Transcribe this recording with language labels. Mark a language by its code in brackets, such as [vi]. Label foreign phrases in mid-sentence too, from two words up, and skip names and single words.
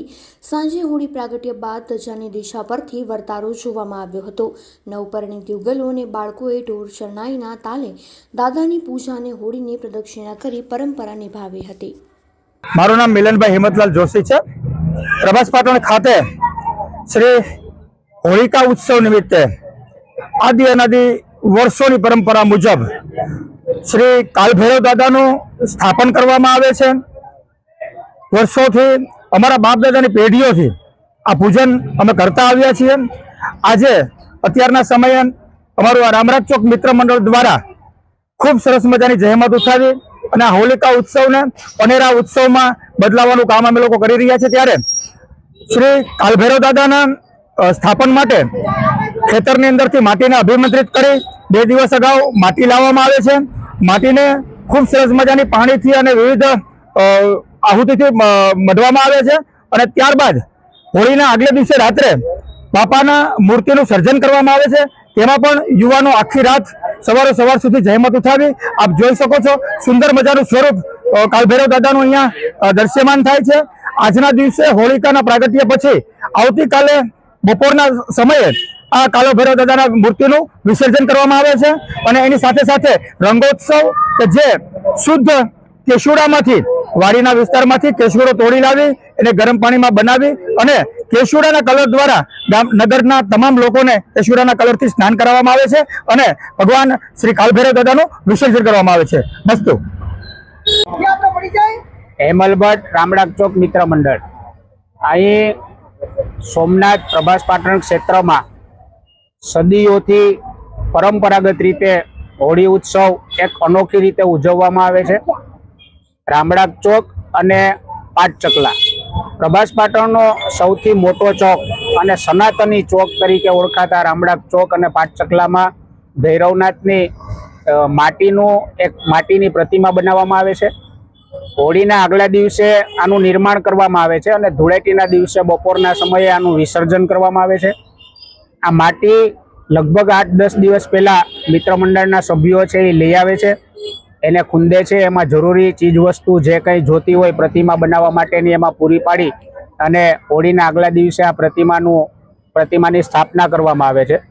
[gu] સાંજે હોળી પ્રાગટ્ય બાદ ધજાની દિશા પરથી વર્તારો જોવામાં આવ્યો હતો। નવપરિણીત યુગલો અને બાળકોએ ઢોર શરણાઈના તાલે દાદાની પૂજા અને હોળીની પ્રદક્ષિણા કરી પરંપરા નિભાવી હતી। મારું નામ મિલનભાઈ હિંમતલાલ જોશી છે। પ્રભાસ પાટણ ખાતે શ્રી હોલિકા ઉત્સવ નિમિત્તે આદિ અનાદિ વર્ષો પરંપરા મુજબ શ્રી કાલભૈરવ દાદાનુ સ્થાપન કરવામાં આવે છે। વર્ષોથી અમારા બાપ દાદાની પેઢીઓથી આ પૂજન અમે કરતા આવ્યા છીએ। આજે અત્યારના સમયે અમારું આ રામરાજ ચોક મિત્ર મંડલ દ્વારા ખૂબ સરસ મજાની જહેમત ઉઠાવી અને આ હોલિકા ઉત્સવને અનેરા ઉત્સવમાં બદલાવાનું કામ અમે લોકો કરી રહ્યા છીએ। ત્યારે શ્રી કાલભૈરવ દાદા સ્થાપન માટે ખેતરની અંદરથી માટીને અભિમંત્રિત કરી 2 દિવસ અગાઉ માટી લાવવામાં આવે છે। માટીને ખૂબ સરસ મજાની પાણીથી અને વિવિધ આહુતિથી મઢવામાં આવે છે અને ત્યારબાદ હોળીના આગલે દિવસે રાત્રે બાપાના મૂર્તિનું સર્જન કરવામાં આવે છે। તેમાં પણ યુવાનો આખી રાત સવારે સવાર સુધી જહેમત ઉઠાવી આપ જોઈ શકો છો। સુંદર મજાનું સ્વરૂપ કાલભૈરવ દાદાનું અહીંયા દૃશ્યમાન થાય છે। આજના દિવસે હોલિકાના પ્રાગટ્ય પછી આવતીકાલે બપોરના સમયે આ કાલભૈરવ દાદાના મૂર્તિનું વિસર્જન કરવામાં આવે છે અને એની સાથે સાથે રંગોત્સવ કે જે શુદ્ધ કેશુડામાંથી વાડીના વિસ્તારમાંથી કેશુડો તોડી લાવી એને ગરમ પાણીમાં બનાવી અને કેશુડાના કલર દ્વારા नगરના તમામ લોકોને કેશુડાના કલરથી સ્નાન કરાવવામાં આવે છે અને ભગવાન શ્રી કાલભૈરવ દાદાનું વિસર્જન કરવામાં આવે છે। મસ્તુ હેમલ ભટ્ટ રામરાગ ચોક મિત્ર મંડલ અહીં સોમનાથ પ્રભાસ પાટણ ક્ષેત્ર મેં સદીઓથી પરંપરાગત રીતે હોલી ઉત્સવ એક અનોખી રીતે ઉજવવામાં આવે છે। રામરાગ ચોક અને પાટચકલા પ્રભાસ પાટણનો સૌથી મોટો ચોક અને સનાતની ચોક તરીકે ઓળખાતા રામરાગ ચોક અને પાટચકલામાં ભૈરવનાથની માટીની પ્રતિમા બનાવવામાં આવે છે। હોળીના આગલા દિવસે આનું નિર્માણ કરવામાં આવે છે અને ધૂળેટીના દિવસે બપોરના સમયે આનું વિસર્જન કરવામાં આવે છે। આ માટી લગભગ 8-10 દિવસ પહેલા મિત્ર મંડળના સભ્યો છે એ લઈ આવે છે, એને ખૂંદે છે, એમાં જરૂરી ચીજ વસ્તુ જે કંઈ જોતી હોય પ્રતિમા બનાવવા માટેની એમાં પૂરી પાડી અને હોળીના આગલા દિવસે આ પ્રતિમાની સ્થાપના કરવામાં આવે છે।